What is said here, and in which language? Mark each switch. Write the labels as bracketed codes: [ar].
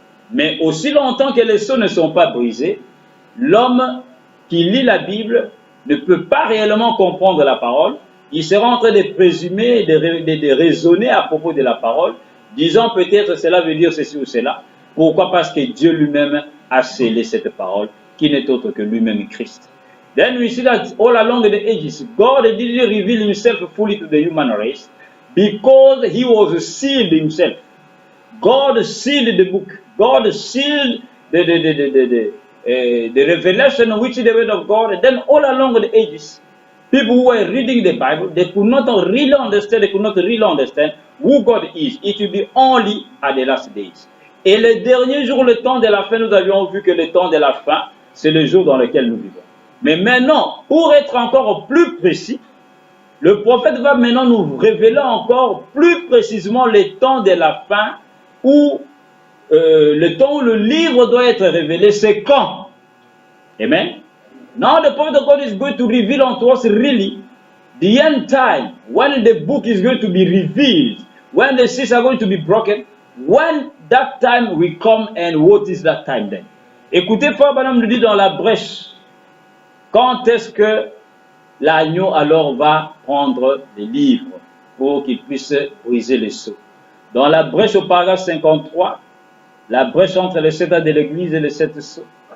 [fr] Mais aussi longtemps que les sceaux ne sont pas brisés, l'homme qui lit la Bible ne peut pas réellement comprendre la parole. Il sera en train de présumer, de raisonner à propos de la parole, disant peut-être cela veut dire ceci ou cela. Pourquoi? Parce que Dieu lui-même a scellé cette parole, qui n'est autre que lui-même Christ. [en] Then we see that all along the ages, God didn't reveal himself fully to the human race because he was sealed himself. God sealed the book. God sealed the revelation which is the word of God. And then all along the ages, people who were reading the Bible, they could not really understand, who God is. It will be only at the last days. [fr] Et le dernier jour, le temps de la fin, nous avions vu que le temps de la fin, c'est le jour dans lequel nous vivons. Mais maintenant, pour être encore plus précis, le prophète va maintenant nous révéler encore plus précisément le temps de la fin, où le temps où le livre doit être révélé, c'est quand? Amen. [en] Now the prophet of God is going to reveal unto us really the end time, when the book is going to be revealed, when the seals are going to be broken, when that time will come, and what is that time then? [fr] Écoutez, Frère Branham nous dit dans la brèche, quand est-ce que l'agneau alors va prendre les livres pour qu'il puisse briser les sceaux? Dans la brèche au paragraphe 53, la brèche entre les 7 ans de l'église et les 7 sceaux.